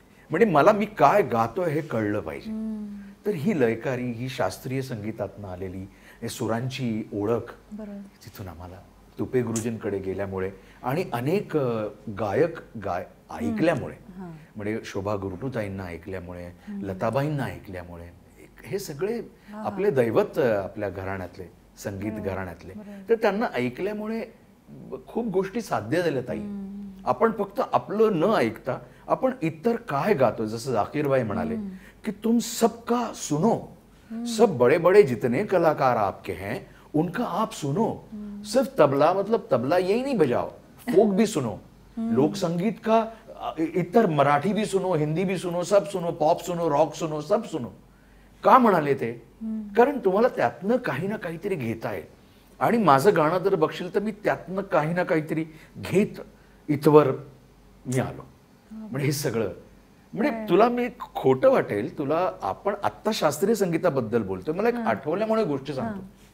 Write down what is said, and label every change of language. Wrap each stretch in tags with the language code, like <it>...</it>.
<mr>म्हणजे मला मी काय गातोय हे कळलं पाहिजे. तर ही लयकारी, ही शास्त्रीय संगीतातनं आलेली सुरांची ओळख तिथून आम्हाला तुपे गुरुजींकडे गेल्यामुळे आणि अनेक गायक ऐकल्यामुळे, म्हणजे शोभा गुरुटूताईंना ऐकल्यामुळे, लताबाईंना ऐकल्यामुळे, हे सगळे आपले दैवत आपल्या घराण्यातले, संगीत घराण्यातले, तर त्यांना ऐकल्यामुळे खूप गोष्टी साध्य झाल्या ताई. आपण फक्त आपलं न ऐकता आपण इतर काय गातो, जसं जाकीरबाई म्हणाले की</mr> <hi>तुम सबका सुनो, सब बड़े बड़े जितने कलाकार आपके हैं उनका आप सुनो, सिर्फ तबला मतलब तबला यही नहीं बजाओ, फोक भी सुनो, लोक संगीत का इतर मराठी भी सुनो, हिंदी भी सुनो, सब सुनो, पॉप सुनो, रॉक सुनो, सब सुनो.</hi> <mr>का म्हणाले ते, कारण तुम्हाला त्यातनं काही ना काहीतरी घेता येईल. आणि माझं गाणं जर बघशील तर मी त्यातनं काही ना काहीतरी घेत इथवर मी आलो. म्हणजे हे सगळं, म्हणजे तुला मी खोटं वाटेल तुला, आपण आत्ता शास्त्रीय संगीताबद्दल बोलतोय, मला एक आठवल्यामुळे गोष्ट सांगतो.</mr>